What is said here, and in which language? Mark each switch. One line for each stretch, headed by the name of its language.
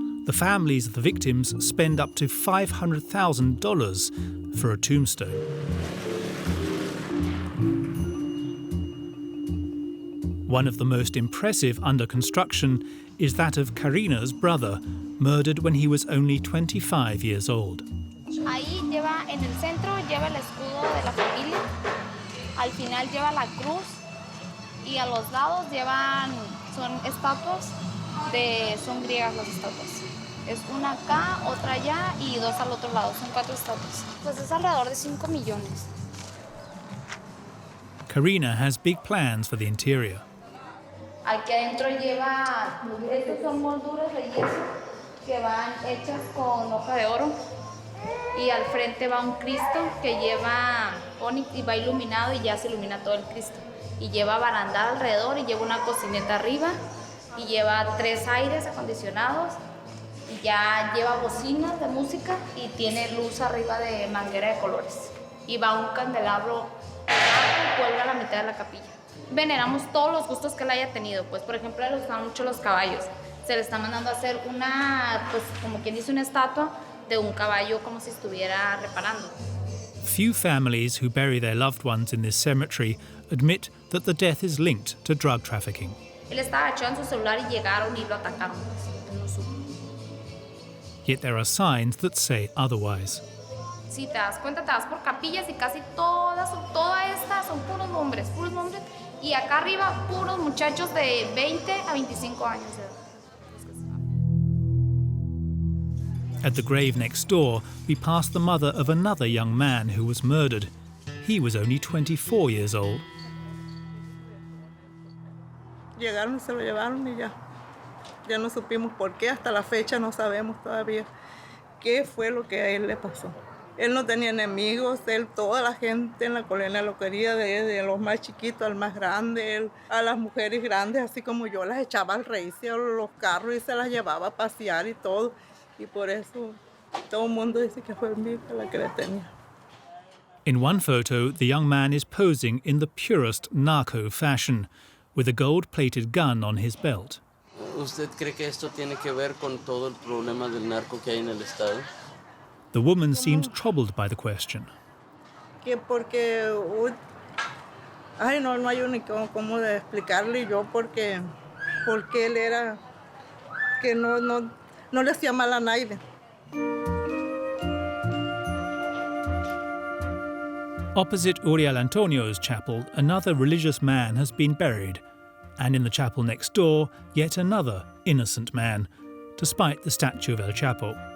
English: The families of the victims spend up to $500,000 for a tombstone. One of the most impressive under construction is that of Karina's brother, murdered when he was only 25 years old.
Spanish: Ahí lleva, en el centro lleva el escudo de la familia, al final lleva la cruz y a los lados son estatuas, son griegas las estatuas. Es una acá, otra allá y dos al otro lado, son 4 estatuas. Pues es alrededor de 5 millones.
English: Karina has big plans for the interior.
Spanish: Aquí adentro lleva, estas son molduras de yeso que van hechas con hoja de oro y al frente va un Cristo que lleva onix y va iluminado y ya se ilumina todo el Cristo. Y lleva barandal alrededor y lleva una cocineta arriba y lleva 3 aires acondicionados y ya lleva bocinas de música y tiene luz arriba de manguera de colores. Y va un candelabro y cuelga a la mitad de la capilla. Veneramos todos los gustos que él haya tenido, pues por ejemplo le gustan mucho los caballos. Se le está mandando a hacer una, pues como quien dice, una estatua de un caballo como si estuviera reparando.
English: Few families who bury their loved ones in this cemetery admit that the death is linked to drug trafficking.
Spanish: Él estaba agachado en su celular y llegaron y lo atacaron. Él no supo.
English: Yet there are signs that say otherwise.
Spanish: Si te das cuenta, te vas por capillas y casi toda esta son puros hombres. Y acá arriba, puros muchachos de 20 a 25 años de edad.
English: At the grave next door, we pass the mother of another young man who was murdered. He was only 24 years old.
Spanish: Llegaron y se lo llevaron y ya. Ya no supimos por qué, hasta la fecha no sabemos todavía qué fue lo que a él le pasó. Él no tenía enemigos, toda la gente en la colonia lo quería, desde los más chiquitos al más grande, a las mujeres grandes, así como yo, las echaba al raício, los carros y se las llevaba a pasear y todo. Y por eso todo el mundo dice que fue mi hija la que le tenía.
English: In one photo, the young man is posing in the purest narco fashion, with a gold-plated gun on his belt.
Spanish: ¿Usted cree que esto tiene que ver con todo el problema del narco que hay en el estado?
English: The woman seems troubled by the question.
Spanish: Que porque, no hay ni cómo de explicarle yo porque él era, que no le hacía mal a nadie.
English: Opposite Uriel Antonio's chapel, another religious man has been buried, and in the chapel next door, yet another innocent man, despite the statue of El Chapo.